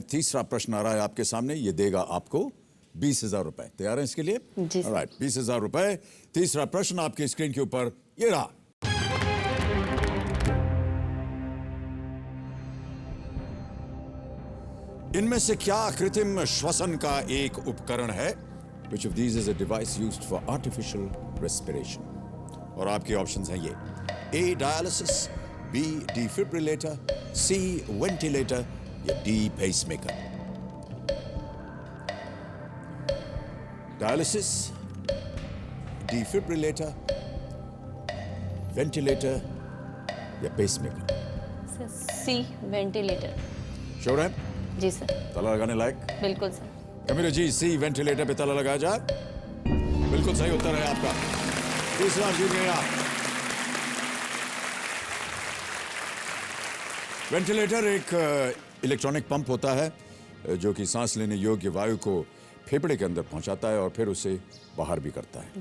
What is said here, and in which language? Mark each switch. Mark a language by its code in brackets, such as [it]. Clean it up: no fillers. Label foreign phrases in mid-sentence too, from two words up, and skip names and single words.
[hi] तीसरा प्रश्न आ रहा है आपके सामने, ये देगा आपको 20,000 रुपए। तैयार हैं इसके लिए? जी सर। राइट, 20,000 रुपए। तीसरा प्रश्न आपकी स्क्रीन के ऊपर ये रहा। इनमें से क्या कृत्रिम श्वसन का एक उपकरण है? [en] Which of these is a device used for artificial respiration? [hi] और आपके ऑप्शंस हैं ये: [en] A dialysis, B defibrillator, C ventilator, या D pacemaker। Dialysis, defibrillator, ventilator, या pacemaker। [hi] सर [en] C ventilator. [hi] श्योर है? जी सर। ताला लगाने लायक? बिल्कुल सर। कबीर जी, [en] C ventilator [hi] पे ताला लगाया जाए। बिल्कुल सही उत्तर है आपका। तीसरा जीत गए आप। वेंटिलेटर एक [en] electronic pump [hi] होता है जो कि सांस लेने योग्य वायु को फेफड़े के अंदर पहुंचाता है और फिर उसे बाहर भी करता है।